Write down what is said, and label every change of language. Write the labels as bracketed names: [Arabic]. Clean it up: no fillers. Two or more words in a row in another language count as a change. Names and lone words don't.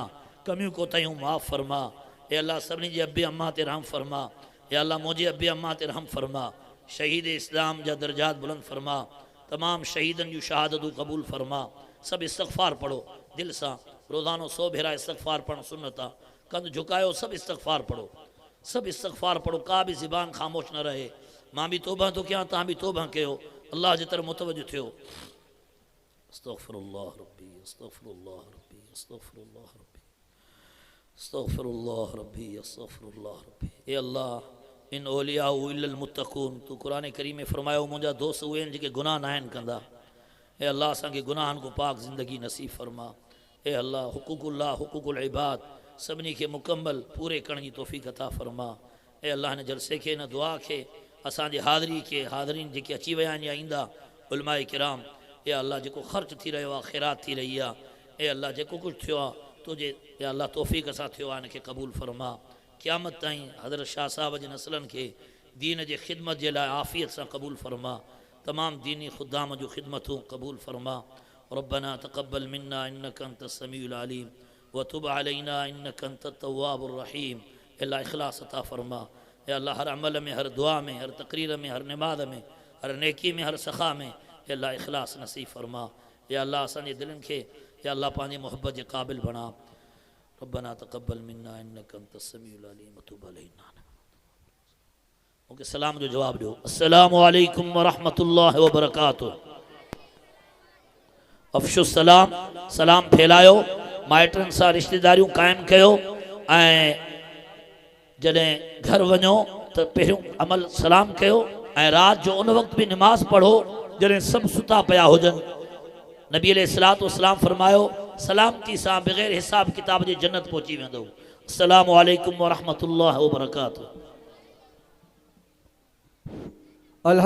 [Sindhi] कमियूं कोताहियूं माफ़ फरमा। ए अल्लाह सभिनी जे अबे अम्मा ते रहम फरमा। या अल्लाह मुंहिंजे अबे अम्मा ते रहम फरमा। शहीद इस्लाम जा दर्जात बुलंद फरमा। तमाम शहीदनि जूं शहादतूं क़बूल फरमा। सब इस्तग़फ़ार पढ़ो दिल सां। रोज़ानो 100 भेरा इस्तग़फ़ार पढ़णु सुन्नत आहे। कंध झुकायो सब इस्तग़फ़ार पढ़ो। सब इस्तग़फ़ार पढ़ो। का भी ज़ुबान ख़ामोश न रहे। मां भी तौबा तो कयां, तव्हां भी तौबा कयो। अल्लाह जे तरफ़ मुतवजो थियो। [Arabic] أستغفر الله ربي أستغفر الله ربي أستغفر الله ربي أستغفر الله ربي أستغفر الله ربي. [Sindhi] ए अल्लाह [Arabic] إن أولياء إلا المتقون [Sindhi] तू कुरान करीम में फरमायो मुंहिंजा दोस्त उहे आहिनि जेके गुनाह न आहिनि कंदा। ए अल्लाह असांखे गुनाहनि को पाक ज़िंदगी नसीब फरमा। ए अल्लाह [Arabic] حقوق الله حقوق العباد [Sindhi] सभिनी खे मुकम्मल पूरे करण जी तौफ़ीक़ अता फरमा। ए अल्लाह हिन जलसे खे हिन दुआ खे असांजे हाज़री खे हाज़रीन जेके अची विया आहिनि या ईंदा उलमाए किराम ए अल्लाह जेको ख़र्च थी रहियो आहे ख़ैरात थी रही आहे। ए अल्लाह जेको कुझु थियो आहे तुंहिंजे या अल्लाह तौफ़ीक़ सां थियो आहे हिनखे क़बूल फरमा। क़यामत ताईं हज़रत शाह साहब जे नसलनि खे दीन जे ख़िदमत जे लाइ आफ़ियत सां क़बूल फरमा। तमाम दीनी ख़ुदाम जूं ख़िदमतूं क़बूल फरमा। [Arabic] ربنا تقبل منا إنك أنت السميع العليم وتب علينا إنك أنت التواب الرحيم. [Sindhi] अल्लाह इख़लास अता फरमा। या अल्लाह हर अमल में, हर दुआ में, हर तक़रीर में, हर नमाज़ में, हर नेकी में, हर सख़ा में अल्लाह इख़लास नसीब फरमा। या अल्लाह असांजे दिलनि खे या अल्लाह पंहिंजे मोहब्बत जे क़ाबिल बणा। [Arabic] ربنا تقبل منا إنك أنت السميع العليم وتب علينا. [Sindhi] ओके सलाम जो जवाब दो। [Arabic] السلام عليكم ورحمة الله وبركاته. أفشوا السلام [Sindhi] सलाम फैलायो। माइटनि सां रिश्तेदारियूं क़ाइमु कयो ऐं जॾहिं घर वञो त पहिरियों अमल सलाम कयो ऐं राति जो उन वक़्तु भी नमाज़ पढ़ो जॾहिं सभु सुता पिया हुजनि। नबी [Arabic] عليه الصلاة والسلام [Sindhi] फरमायो सलामती सां बग़ैर हिसाब किताब जे जन्नत पहुची वेंदो। [Arabic] السلام عليكم ورحمة الله وبركاته.